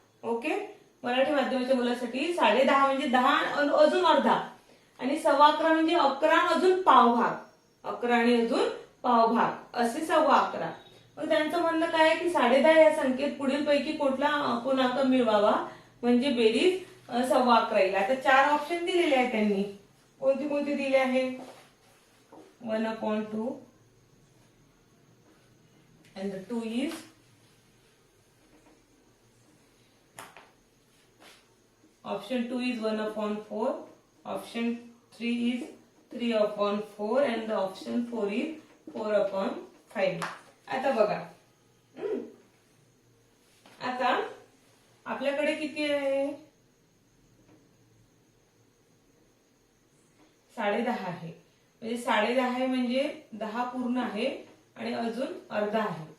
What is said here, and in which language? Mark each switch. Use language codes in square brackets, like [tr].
[mr] Okay, Marathi माध्यमाच्या मुलांसाठी 10:30 म्हणजे 10 अजून अर्धा आणि 11:15 म्हणजे 11 अजून पावभाग, 11 आणि अजून पावभाग असे 11:15. मग त्यांचं म्हणणं काय आहे की 10:30 या संख्येत पुढील पैकी कुठला पूर्णांक मिळवावा म्हणजे बेरीज 11:15 येईल. आता 4 ऑप्शन दिलेले आहेत त्यांनी. कोणती कोणती दिले आहे? [en] 1/2 and the 2 is option 2 is 1/4, option 3 is 3/4 and the option 4 is 4/5. [mr] आता बघा, आता आपल्याकडे किती आहे? 10:30 आहे, म्हणजे 10:30 आहे म्हणजे 10 पूर्ण आहे आणि अजून अर्धा आहे.